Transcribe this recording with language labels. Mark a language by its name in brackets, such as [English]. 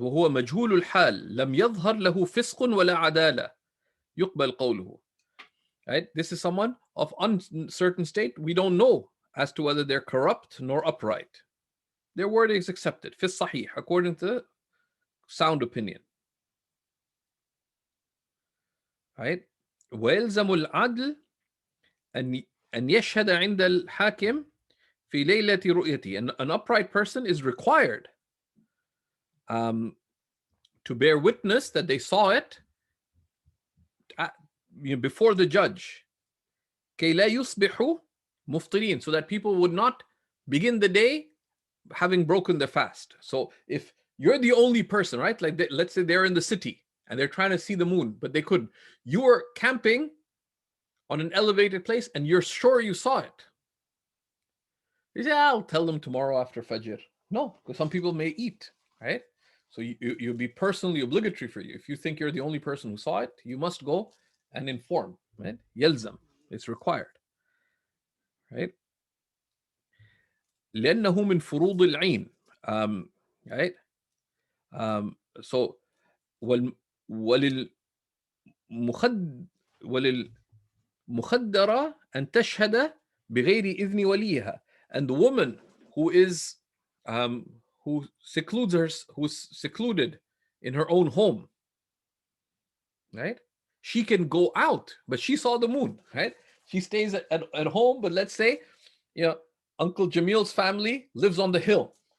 [Arabic] وهو مجهول الحال لم يظهر له فسق ولا عدالة يقبل قوله. [English] Right? This is someone of uncertain state. We don't know as to whether they're corrupt nor upright. Their word is accepted. [Arabic] في الصحيح, [English] according to sound opinion. Right? [Arabic] ويلزم العدل أن يشهد عند الحاكم في ليلة رؤيته. [English] An upright person is required to bear witness that they saw it before the judge. [Arabic] كي لا يصبحوا مفطرين, [English] so that people would not begin the day having broken the fast. So if you're the only person, right? Like let's say they're in the city and they're trying to see the moon, but they couldn't. You were camping on an elevated place and you're sure you saw it. You say, I'll tell them tomorrow after Fajr. No, because some people may eat, right? So you'll be personally obligatory for you. If you think you're the only person who saw it, you must go and inform, right? [Arabic] يلزم. [English] It's required, right? [Arabic] لأنه من فروض العين. Right? So وللمخد وللمخدرة أن تشهد بغير إذن وليها. [English] And the woman who is who who's secluded in her own home, right? She can go out, but she saw the moon, right? She stays at home, but let's say, Uncle Jamil's family lives on the hill.